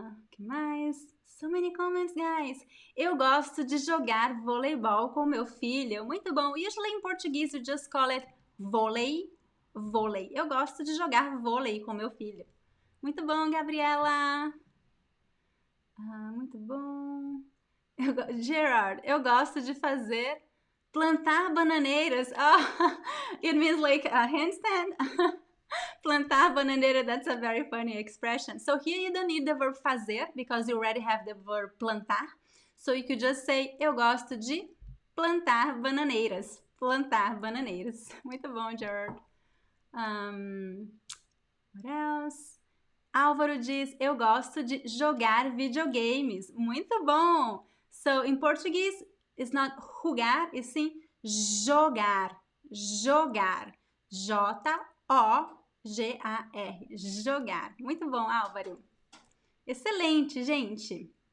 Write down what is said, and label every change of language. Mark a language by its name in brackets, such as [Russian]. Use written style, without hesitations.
[Portuguese] Que mais? [English] So many comments, guys. [Portuguese] Eu gosto de jogar voleibol com meu filho. Muito bom. [English] Usually in Portuguese you just call it vôlei. [Portuguese] Vôlei. Eu gosto de jogar vôlei com meu filho. Muito bom, Gabriela. Muito bom. Gerard, eu gosto de plantar bananeiras. [English] It means like a handstand. [Portuguese] Plantar bananeira, [English] that's a very funny expression. So here you don't need the verb fazer because you already have the verb plantar. So you could just say, [Portuguese] eu gosto de plantar bananeiras. Plantar bananeiras. Muito bom, Gerard. [English] What else? [Portuguese] Álvaro diz, eu gosto de jogar videogames. Muito bom! [English] So, in Portuguese, it's not jugar, [Portuguese] e sim [English] jogar. [Portuguese] Jogar. J-O-G-A-R. Jogar. Muito bom, Álvaro. Excelente, gente.